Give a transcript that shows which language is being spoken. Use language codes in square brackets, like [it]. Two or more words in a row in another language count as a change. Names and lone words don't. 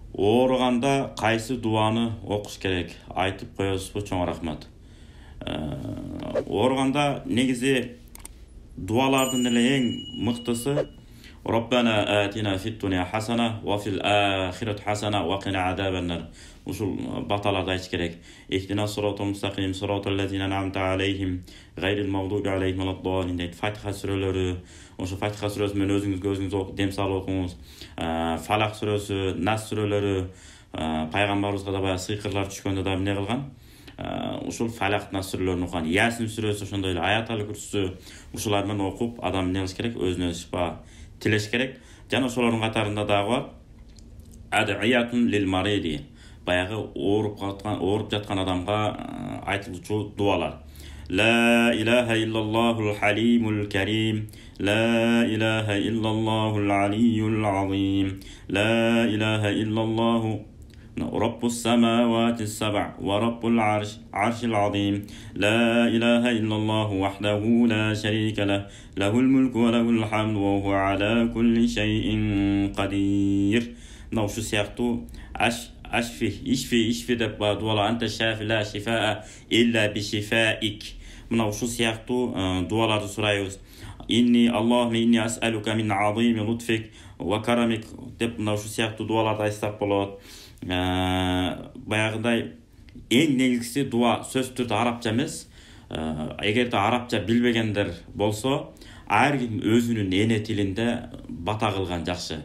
[ky] Оорuganda кайсы дуаны окуш керек? Айтып коесузбу? Чоң рахмат. Оорuganda негизи дуалардын эле эң мыктысы [ar] ربنا آتنا في الدنيا حسنة وفي الآخرة حسنة وقنا عذاب النار. [ky] Ушул баталарда айт керек. [ar] اهدنا الصراط المستقيم صراط الذين أنعمت عليهم غير المغضوب عليهم ولا الضالين дейт. [ky] Фатиха сүрөлөрү, ошо Фатиха сүрөсү менен өзүңүз дем салып окуңуз. Фалак сүрөсү, Нас сүрөлөрү, пайгамбарыбызга да баягы сыйкырлар түшкөндө да эмне кылган? Ушул Фалак Нас сүрөлөрүн окуган. Ясин сүрөсү ошондой эле Аят-ал Курсу ушулар менен окуп адам эмне кылыш керек? Өзүнө шифа тилеш керек. Жана ошолордун катарында дагы бар. [ar] أدعية للمريض. [ky] Баягы ооруп жаткан адамга айтылчу дуалар. [ar] لا إله إلا الله الحليم الكريم. لا إله إلا الله العلي العظيم. لا إله إلا الله رب السماوات السبع ورب العرش العظيم. لا إله إلا الله وحده لا شريك له له الملك وله الحمد وهو على كل شيء قدير. [ky] Ушул сыяктуу [ar] ишфи [ky] деп дуала [ar] أنت الشافي لا شفاء إلا بشفائك. [ky] Мына ушул сыяктуу дуаларды сурайбыз. [ar] إني اللهم إني أسألك من عظيم لطفك وكرمك [ky] деп мына ушул сыяктуу дуаларды айтсак болот. Баягыдай эң негизгиси дуа сөз түрдө арабча эмес. Эгерде арабча билбегендер болсо, ар ким өзүнүн эне тилинде бата кылган жакшы.